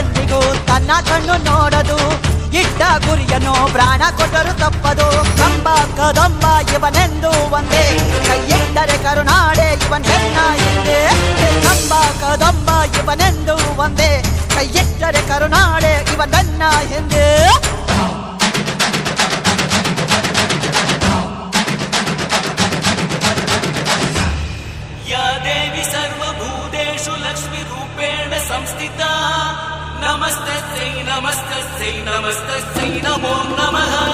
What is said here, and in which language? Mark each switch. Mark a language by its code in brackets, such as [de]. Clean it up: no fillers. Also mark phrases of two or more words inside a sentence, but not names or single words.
[kn] ಹೊತ್ತು ತನ್ನ ಕಣ್ಣು ನೋಡದು, ಇಟ್ಟ ಗುರಿಯನ್ನು ಪ್ರಾಣ ಕೊಟ್ಟರು ತಪ್ಪದು. ಕಂಬ ಕದಂಬ ಇವನೆಂದು ಒಂದೇ, ಕೈಯಿಟ್ಟರೆ ಕರುನಾಡೆ ಇವನ್ ಹೆಣ್ಣ ಹಿಂದೆ. ಕಂಬ ಕದಂಬ ಇವನೆಂದು ಒಂದೇ, ಕೈಯಿಟ್ಟರೆ ಕರುನಾಡೆ ಇವನನ್ನ ಹಿಂದೆ. [sa] या देवी सर्वभूतेषु लक्ष्मीरूपेण संस्थिता, नमस्तस्यै नमस्तस्यै नमस्तस्यै नमो नमः.